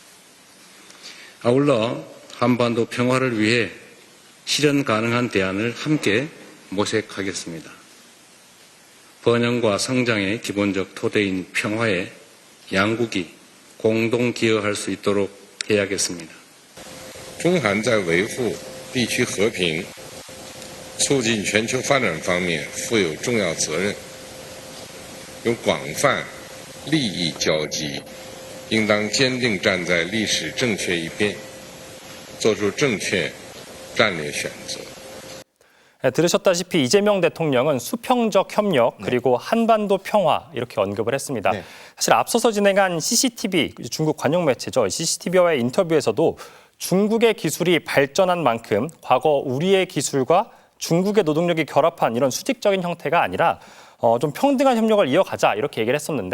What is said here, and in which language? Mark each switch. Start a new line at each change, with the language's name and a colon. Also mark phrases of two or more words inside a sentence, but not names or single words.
Korean: 아울러 한반도 평화를 위해 실현 가능한 대안을 함께 모색하겠습니다. 번영과 성장의 기본적 토대인 평화에 양국이 공동 기여할 수 있도록 해야겠습니다.
Chinese: 中韩在维护地区和平、促进全球发展方面负有重要责任，有广泛利益交集，应当坚定站在历史正确一边，做出正确战略选择。
Korean: 들으셨다시피 이재명 대통령은 수평적 협력 그리고 한반도 평화 이렇게 언급을 했습니다. 네. 사실 앞서서 진행한 CCTV, 중국 관영 매체죠. CCTV와의 인터뷰에서도 중국의 기술이 발전한 만큼 과거 우리의 기술과 중국의 노동력이 결합한 이런 수직적인 형태가 아니라 좀 평등한 협력을 이어가자 이렇게 얘기를 했었는데